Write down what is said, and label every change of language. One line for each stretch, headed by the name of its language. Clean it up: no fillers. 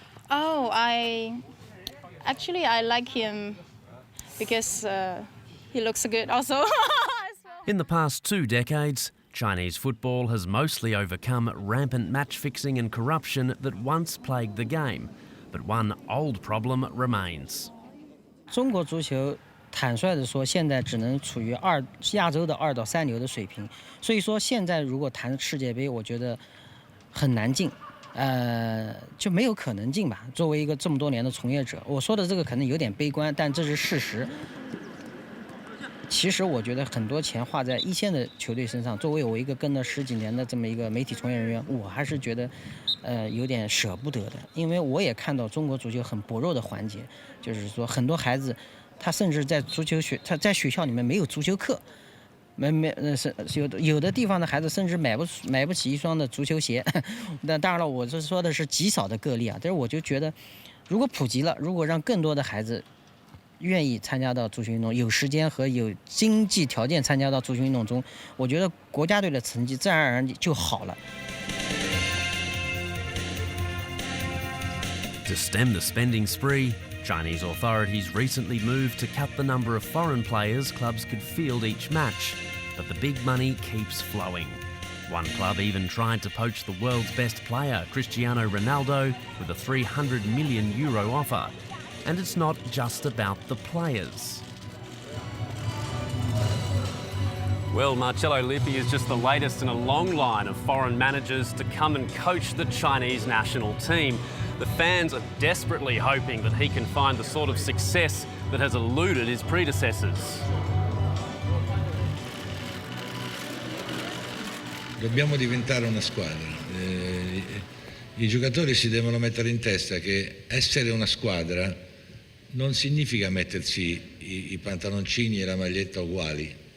English: Oh, I like him because he looks good also. In the past 2 decades, Chinese football has mostly overcome rampant match fixing and corruption that once plagued the game. But one old problem remains.
Chinese: 中国足球坦率地说，现在只能处于亚洲的2到3流的水平，所以说现在如果谈世界杯，我觉得很难进，就没有可能进吧。作为一个这么多年的从业者，我说的这个可能有点悲观，但这是事实。其实我觉得很多钱花在一线的球队身上，作为我一个跟了10几年的这么一个媒体从业人员，我还是觉得有点舍不得的，因为我也看到中国足球很薄弱的环节，就是说很多孩子。他甚至在他在学校里面没有足球课，有的地方的孩子甚至买不起一双的足球鞋。但当然了，我是说的是极少的个例啊。但是我就觉得，如果普及了，如果让更多的孩子愿意参加到足球运动，有时间和有经济条件参加到足球运动中，我觉得国家队的成绩自然而然就好了。
English: To stem the spending spree, Chinese authorities recently moved to cut the number of foreign players clubs could field each match, but the big money keeps flowing. One club even tried to poach the world's best player, Cristiano Ronaldo, with a €300 million offer. And it's not just about the players. Well, Marcello Lippi is just the latest in a long line of foreign managers to come and coach the Chinese national team. The fans are desperately hoping that he can find the sort of success that has eluded his predecessors.
Italian: Dobbiamo diventare una squadra. I giocatori si devono mettere in testa che essere una squadra non significa mettersi i pantaloncini e la maglietta uguali.